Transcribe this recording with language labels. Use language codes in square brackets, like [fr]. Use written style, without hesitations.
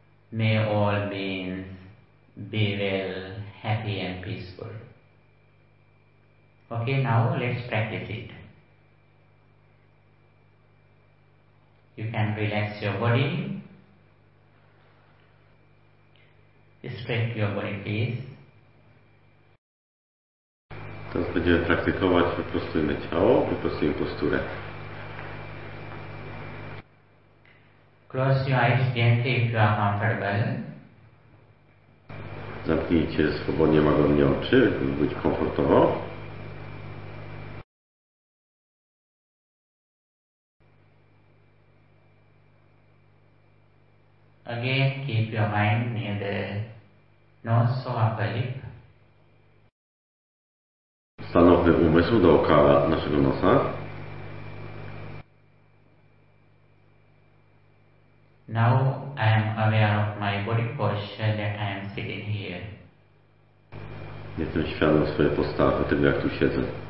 [en] May all beings be well, happy and peaceful. Okay, now let's practice it. You can relax your body. Stretch your body, please. [pl] Teraz będziemy praktykować, wyprostujmy ciało, wyprostujmy posturę. [en] Close your eyes gently if you are comfortable. [pl] Zamknijcie swobodnie, łagodnie oczy, by być komfortowo. [en] Again, keep your mind near the nose or upper lip. [pl] Stanowmy umysł dookoła naszego nosa. [en] Now I am aware of my body posture that I am sitting here. [pl] Jestem świadom swojej postawy, tego jak tu siedzę.